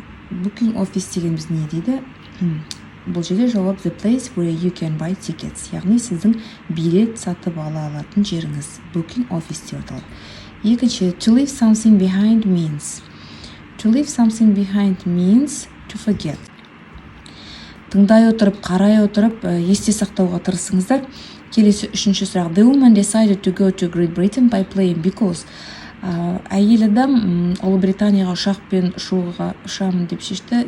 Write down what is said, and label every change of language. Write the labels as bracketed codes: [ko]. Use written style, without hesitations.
[kk] Booking office дегеніміз не дейді? Бұл жерде жауап [en] the place where you can buy tickets. [kk] Яғни сіздің билет сатып ала алатын жеріңіз. Booking office деп аталады. [en] Екінші, to leave something behind means. To leave something behind means to forget. [kk] Тыңдай отырып, қарай отырып, есте сақтауға тырысыңыздар. Келесі үшінші сұрақ. [en] The woman decided to go to Great Britain by plane because [kk] әйел адам Ұлыбританияға ұшақпен ұшамын деп шешті.